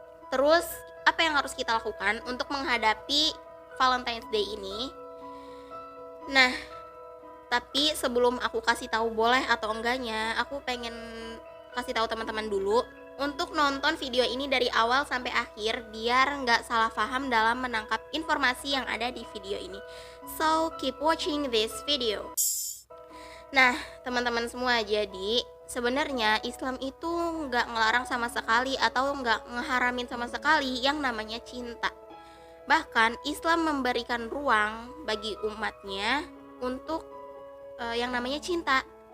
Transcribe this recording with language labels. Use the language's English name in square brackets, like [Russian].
[Indonesian] Terus, apa yang harus kita lakukan untuk menghadapi Valentine's Day ini? Nah, tapi sebelum aku kasih tahu boleh atau enggaknya, aku pengen kasih tahu teman-teman dulu untuk nonton video ini dari awal sampai akhir biar nggak salah paham dalam menangkap informasi yang ada di video ini. [English] So, keep watching this video. [Indonesian] Nah, teman-teman semua, jadi sebenarnya Islam itu nggak ngelarang sama sekali atau nggak ngeharamin sama sekali yang namanya cinta. Bahkan Islam memberikan ruang bagi umatnya untuk yang namanya cinta.